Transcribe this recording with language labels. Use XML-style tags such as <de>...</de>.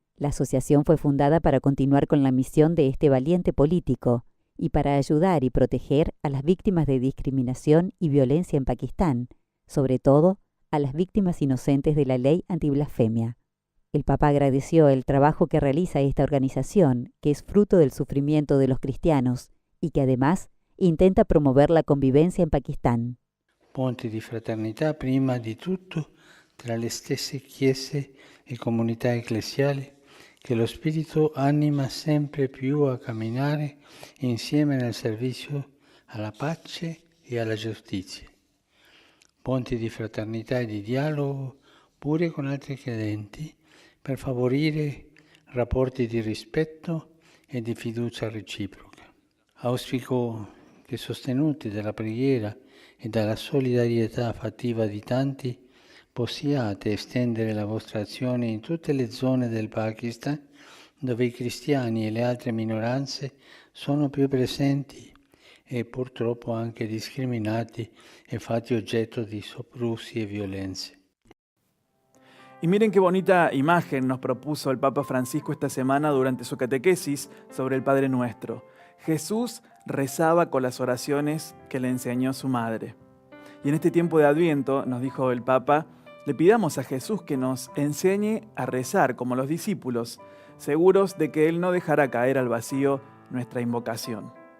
<es>La asociación fue fundada para continuar con la misión de este valiente político y para ayudar y proteger a las víctimas de discriminación y violencia en Pakistán, sobre todo a las víctimas inocentes de la ley antiblasfemia. El Papa agradeció el trabajo que realiza esta organización, que es fruto del sufrimiento de los cristianos y que además intenta promover la convivencia en Pakistán.</es> <it>Ponte di fraternità prima di tutto tra le stesse chiese e comunità ecclesiali che lo Spirito anima sempre più a camminare insieme nel servizio alla pace e alla giustizia. Ponti di fraternità e di dialogo pure con altri credenti per favorire rapporti di rispetto e di fiducia reciproca. Auspico che sostenuti dalla preghiera e dalla solidarietà fattiva di tanti, possiate estendere la vostra azione in tutte le zone del Pakistan dove i cristiani e le altre minoranze sono più presenti e purtroppo anche discriminati e fatti oggetto di soprusi e violenze.</it> <es>Y miren qué bonita imagen nos propuso el Papa Francisco esta semana durante su catequesis sobre el Padre Nuestro. Jesús rezaba con las oraciones que le enseñó su madre. Y en este tiempo de Adviento, nos dijo el Papa, le pidamos a Jesús que nos enseñe a rezar como los discípulos, seguros de que Él no dejará caer al vacío nuestra invocación.</es>